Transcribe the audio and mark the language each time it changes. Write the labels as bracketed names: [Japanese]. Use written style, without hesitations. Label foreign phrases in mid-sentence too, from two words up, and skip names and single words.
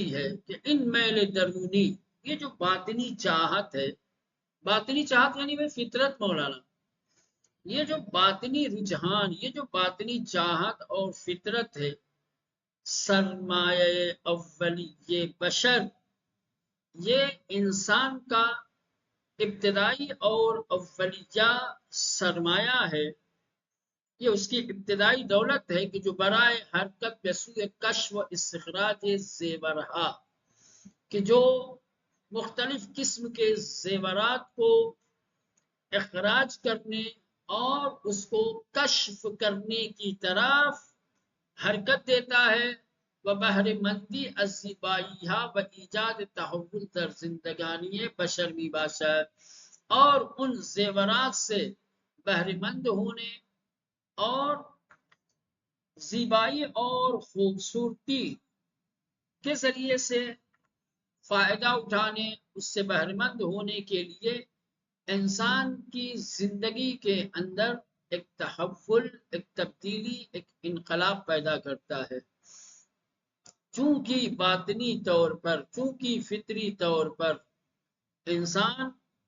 [Urdu] ہے کہ ان [Persian] میل درونی [Urdu] یہ جو باطنی چاہت ہے باطنی چاہت یعنی وہ فطرت مولانا یہ جو باطنی رجحان یہ جو باطنی چاہت اور فطرت ہے سرمایہ اولی یہ بشر یہ انسان کا ابتدائی اور اولیہ سرمایہ ہے یہ اس کی ابتدائی دولت ہے کہ جو [Persian] برائے حرکت بسوء کشف و استخراج زیورہا [Urdu] کہ جو مختلف قسم کے زیورات کو اخراج کرنے اور اس کو کشف کرنے کی طرف حرکت دیتا ہے بہرہ [Persian] مندی از زیبائیہا و ایجاد تحول در زندگانی بشر می باشد [Urdu] اور ان زیورات سے بہرہ مند ہونے اور زیبائی اور خوبصورتی کے ذریعے سے فائدہ اٹھانے اس سے بہرہ مند ہونے کے لیے انسان کی زندگی کے اندر ایک تحول ایک تبدیلی ایک انقلاب پیدا کرتا ہے چونکہ باطنی طور پر چونکہ فطری طور پر انسان